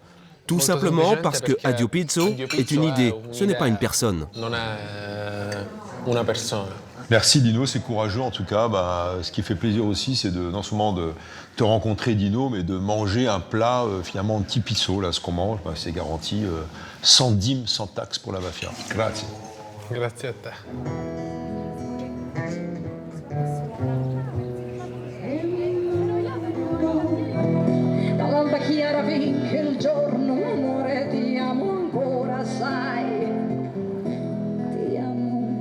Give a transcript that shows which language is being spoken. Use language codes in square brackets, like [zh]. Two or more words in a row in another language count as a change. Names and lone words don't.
[fr] Tout simplement parce que Addiopizzo est une idée, ce n'est pas une personne. Merci Dino, c'est courageux en tout cas. Ce qui fait plaisir aussi, c'est non seulement de te rencontrer Dino, mais de manger un plat finalement anti-pizzo. Là, ce qu'on mange, c'est garanti sans dîme, sans taxe pour la mafia. [it] Grazie. Grazie a te. Dall'alba chiara finché il giorno, amore, ti amo ancora, sai. Ti amo.